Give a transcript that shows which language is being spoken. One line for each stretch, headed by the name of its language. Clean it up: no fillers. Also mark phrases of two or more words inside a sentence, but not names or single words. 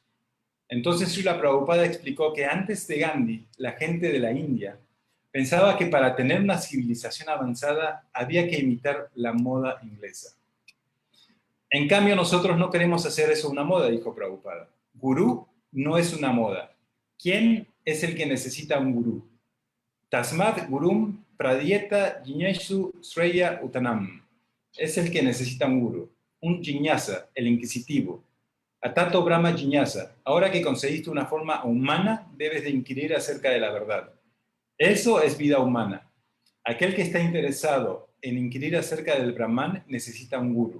Spanish: Entonces Srila Prabhupada explicó que antes de Gandhi, la gente de la India pensaba que para tener una civilización avanzada había que imitar la moda inglesa. En cambio, nosotros no queremos hacer eso una moda, dijo Prabhupada. Gurú no es una moda. ¿Quién es el que necesita un gurú?
Sanskrit: Tasmat gurum pradyeta jiñesu sreya utanam.
Spanish: Es el que necesita un gurú. Un jiñasa, el inquisitivo.
Sanskrit: Atato Brahma Jiñasa,
Spanish: ahora que conseguiste una forma humana, debes de inquirir acerca de la verdad. Eso es vida humana. Aquel que está interesado en inquirir acerca del Brahman necesita un gurú.